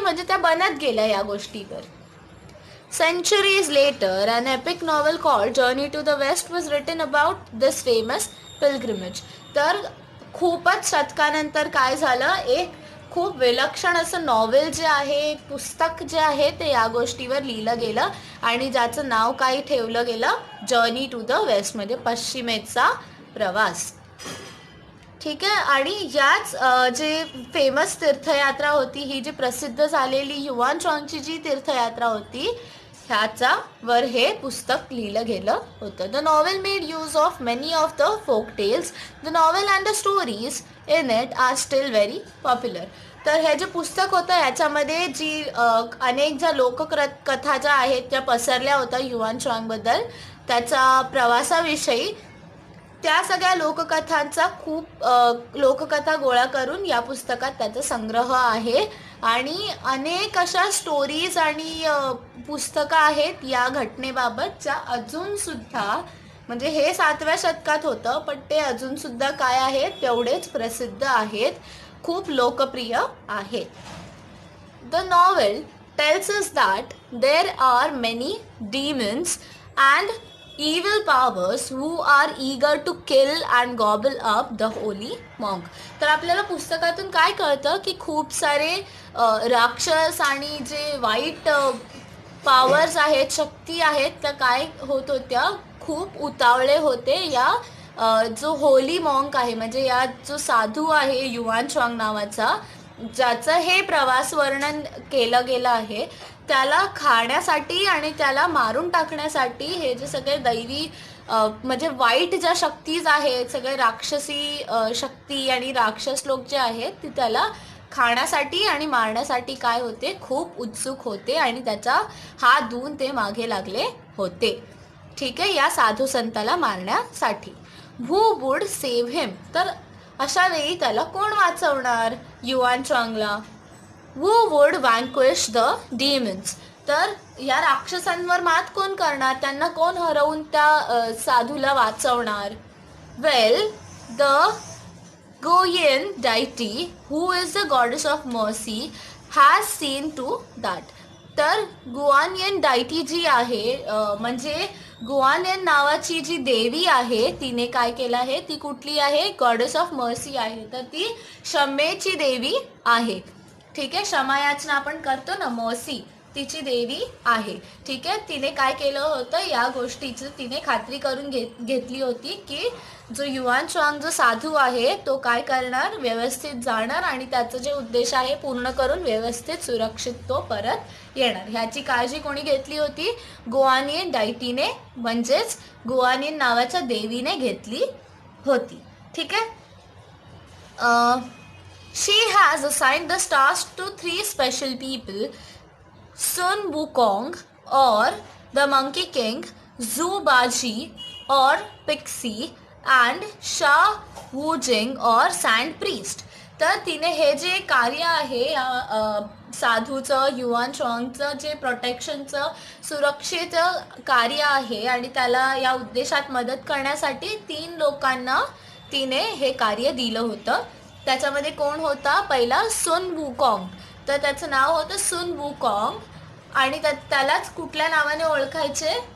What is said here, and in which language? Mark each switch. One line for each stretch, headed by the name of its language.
Marathi: म्हणजे त्या बनत गेल्या या गोष्टीवर.
English: Centuries later, an epic novel called Journey to the West was written about this famous pilgrimage.
Marathi: तर खूपच शतकानंतर काय झालं, एक खूप विलक्षण असं नॉवेल जे आहे, एक पुस्तक जे आहे ते या गोष्टीवर लिहिलं गेलं आणि ज्याचं नाव काय ठेवलं गेलं, जर्नी टू द वेस्ट, म्हणजे पश्चिमेचा प्रवास. ठीक आहे. आणि याच जे फेमस तीर्थयात्रा होती, ही जी प्रसिद्ध झालेली युआन चांगची जी तीर्थयात्रा होती, ह्याचा वर हे पुस्तक लिहिलं गेलं होतं.
English: The novel made use of many of the folk tales. The novel and the stories in it are still very popular.
Marathi: तर हे जे पुस्तक होतं ह्याच्यामध्ये जी अनेक ज्या लोककथा ज्या आहेत त्या पसरल्या होत्या युआन चांगबद्दल, त्याचा प्रवासाविषयी, त्या सगळ्या लोककथांचा खूप लोककथा गोळा करून या पुस्तकात त्याचा संग्रह आहे. आणि अनेक अशा स्टोरीज आणि पुस्तकं आहेत या घटनेबाबत ज्या अजूनसुद्धा, म्हणजे हे 7व्या शतकात होतं पण ते अजूनसुद्धा काय आहेत, तेवढेच प्रसिद्ध आहेत, खूप लोकप्रिय आहेत.
English: The novel tells us that there are many demons and evil powers who are eager to kill and gobble up the holy monk.
Marathi: तर आपल्याला पुस्तकातून काय कळतं की खूप सारे राक्षस आणि जे वाईट पॉवर्स आहेत, शक्ती आहेत, त्या काय होत होत्या, खूप उतावळे होते या जो होली मॉन्क आहे, म्हणजे या जो साधू आहे युआन चांग नावाचा, ज्याचं हे प्रवास वर्णन केलं गेलं आहे, त्याला खाण्यासाठी आणि त्याला मारून टाकण्यासाठी हे जे सगळे दैवी म्हणजे वाईट ज्या शक्तीज आहेत, सगळे राक्षसी शक्ती आणि राक्षस लोक जे आहेत ते त्याला खाण्यासाठी आणि मारण्यासाठी काय होते, खूप उत्सुक होते आणि त्याचा हात धुवून ते मागे लागले होते. ठीक आहे. या साधू संताला मारण्यासाठी.
English: Who would save him.
Marathi: तर अशा वेळी त्याला कोण वाचवणार? Yuan चॉंगला.
English: Who would vanquish the demons?
Marathi: तर या राक्षसांवर मात कोण करणार? त्यांना कोण हरवून त्या साधूला वाचवणार?
English: Well, the Goyen deity, who is the goddess of mercy, has seen to that.
Marathi: तर गुआनयन डायटी जी आहे म्हणजे गुआनयन नावाची जी देवी आहे तिने काय केलं आहे? ती कुठली आहे?
English: goddess of mercy
Marathi: आहे. तर ती क्षमेची देवी आहे. ठीक आहे, क्षमायाचना आपण करतो ना, मर्सी तिची देवी आहे. ठीक आहे, तिने काय केलं होतं? या गोष्टीची तिने खात्री करून घेतली होती की जो युआन चॉंग जो साधू आहे तो काय करणार? व्यवस्थित जाणार आणि त्याचं जे उद्देश आहे पूर्ण करून व्यवस्थित सुरक्षित तो परत येणार. ह्याची काळजी कोणी घेतली होती? गुआनयन डायटीने म्हणजेच गुआनयन नावाच्या देवीने घेतली होती. ठीक आहे.
English: She has assigned the stars to 3 special people, Sun Wukong or the Monkey King, Zhu Baji or Pixie and Sha Wujing or Sand Priest.
Marathi: तर तिने हे जे कार्य आहे साधूचं युआन चॉंगचं जे प्रोटेक्शनचं सुरक्षेच कार्य आहे आणि त्याला या उद्देशात मदत करण्यासाठी 3 लोकांना तिने हे कार्य दिलं होतं. त्याच्यामध्ये कोण होता? पहिला सुन वुकॉंग. तर त्याचं नाव होतं सुन वुकॉंग आणि त्यालाच कुठल्या नावाने ओळखायचे?